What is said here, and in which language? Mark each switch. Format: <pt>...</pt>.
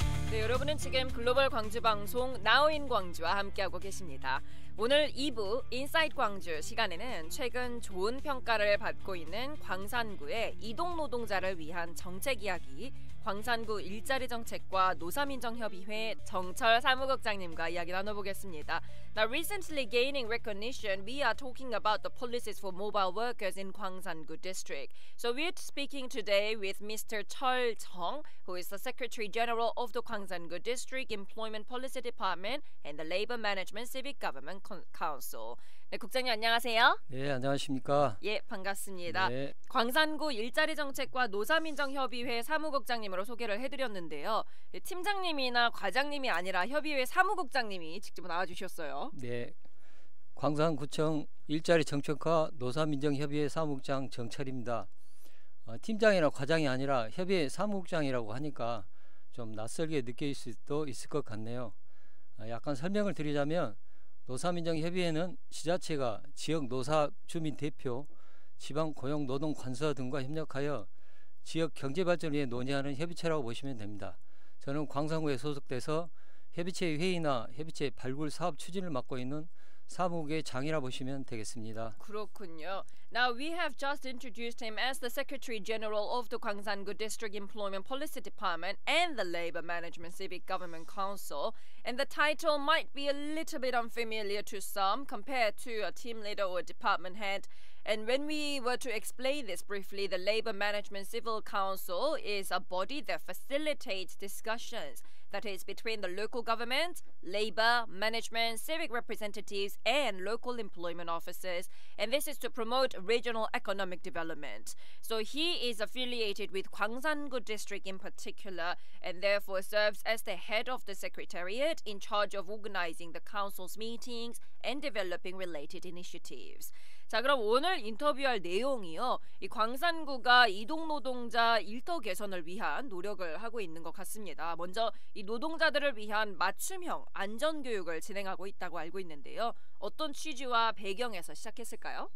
<ko>네, 여러분은 지금 글로벌 광주 방송 나우인 광주와 함께하고 계십니다. 오늘 2부 인사이트 광주 시간에는 최근 좋은 평가를 받고 있는 광산구의 이동 노동자를 위한 정책 이야기, 광산구 일자리 정책과 노사민정협의회 정철 사무국장님과 이야기 나눠보겠습니다.</ko> <en>Now, recently gaining recognition, we are talking about the policies for mobile workers in Gwangsan-gu district. So we're speaking today with Mr. Chol Jung, who is the Secretary General of the Gwangsan-gu District Employment Policy Department and the Labor Management Civic Government Council.</en> <ko>네, 국장님 안녕하세요. 네, 안녕하십니까. 예, 반갑습니다. 네. 광산구 일자리 정책과 노사민정협의회 사무국장님으로 소개를 해드렸는데요. 팀장님이나 과장님이 아니라 협의회 사무국장님이 직접 나와주셨어요. 네, 광산구청 일자리 정책과 노사민정협의회 사무국장 정철입니다. 팀장이나 과장이 아니라 협의회 사무국장이라고 하니까 좀 낯설게 느낄 수도 있을 것 같네요. 약간 설명을 드리자면 노사민정협의회는 시자체가 지역 노사 주민 대표, 지방고용노동관서 등과 협력하여 지역 경제발전을 위해 논의하는 협의체라고 보시면 됩니다. 저는 광산구에 소속돼서 협의체 회의나 협의체 발굴 사업 추진을 맡고 있는 사무국의 장이라 보시면 되겠습니다. 그렇군요.</ko> <en>Now we have just introduced him as the Secretary General of the Gwangsan-gu District Employment Policy Department and the Labor Management Civic Government Council, and the title might be a little bit unfamiliar to some compared to a team leader or department head. And when we were to explain this briefly, the Labor Management Civil Council is a body that facilitates discussions, that is between the local government, labor, management, civic representatives, and local employment officers. And this is to promote regional economic development. So he is affiliated with Gwangsan-gu District in particular, and therefore serves as the head of the secretariat in charge of organizing the council's meetings and developing related initiatives.</en> <ko>자, 그럼 오늘 인터뷰할 내용이요. 이 광산구가 이동 노동자 일터 개선을 위한 노력을 하고 있는 것 같습니다. 먼저 이 노동자들을 위한 맞춤형 안전 교육을 진행하고 있다고 알고 있는데요. 어떤 취지와 배경에서 시작했을까요?</ko>